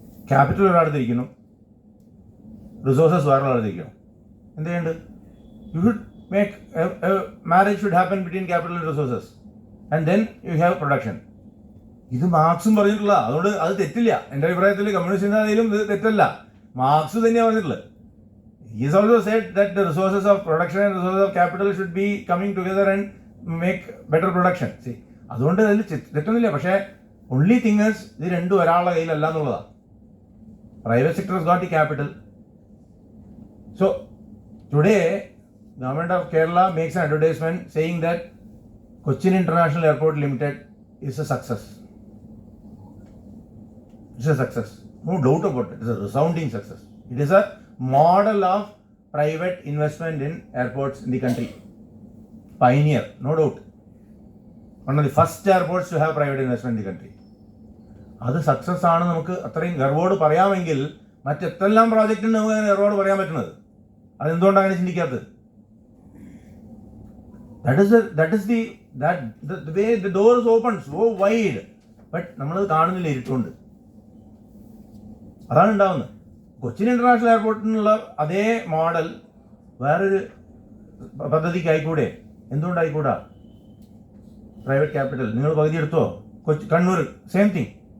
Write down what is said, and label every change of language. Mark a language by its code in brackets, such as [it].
[ml] Capital ഒരാളത്തിരിക്കുന്നു, resources വേറെ ഒരാളത്തിരിക്കണം. എന്ത് ചെയ്യേണ്ടത്? [en] You should make marriage should happen between capital and resources and then you have production. [ml] ഇത് മാർക്സും പറഞ്ഞിട്ടുള്ള, അതുകൊണ്ട് അത് തെറ്റില്ല. എൻ്റെ അഭിപ്രായത്തിൽ കമ്മ്യൂണിസ്റ്റ് ചിന്താഗതിയിലും ഇത് തെറ്റല്ല, മാർക്സ് തന്നെയാണ് പറഞ്ഞിട്ടുള്ളത്. [en] He has also said that the resources of production and resources of capital should be coming together and make better production. [ml] See, അതുകൊണ്ട് അതിൽ തെറ്റൊന്നുമില്ല. പക്ഷേ [en] only thing is [ml] ഇത് രണ്ടും ഒരാളുടെ കയ്യിലല്ല എന്നുള്ളതാണ്. [en] Private sector has got the capital. So today government of Kerala makes an advertisement saying that Cochin International Airport Limited is a success. It's a success, no doubt about it. It's a resounding success. It is a model of private investment in airports in the country. Pioneer, no doubt. One of the first airports to have private investment in the country. [ml] അത് success ആണ് നമുക്ക് അത്രയും ഗർവോട് പറയാമെങ്കിൽ മറ്റെല്ലാം പ്രോജക്റ്റിന് നമുക്ക് ഗർവോട് പറയാൻ പറ്റുന്നത്. അതെന്തുകൊണ്ടാണ് അങ്ങനെ ചിന്തിക്കാത്തത്? [en] That is the way the door is open so wide. [ml] But നമ്മളത് കാണുന്നില്ല, ഇരുട്ടുകൊണ്ട്. അതാണ് ഉണ്ടാവുന്നത്. കൊച്ചിൻ ഇന്റർനാഷണൽ എയർപോർട്ടിനുള്ള അതേ മോഡൽ വേറൊരു പദ്ധതിക്കായിക്കൂടെ? എന്തുകൊണ്ടായിക്കൂടാ? പ്രൈവറ്റ് ക്യാപിറ്റൽ നിങ്ങൾ പകുതി എടുത്തോ? Kannur [en] Same thing.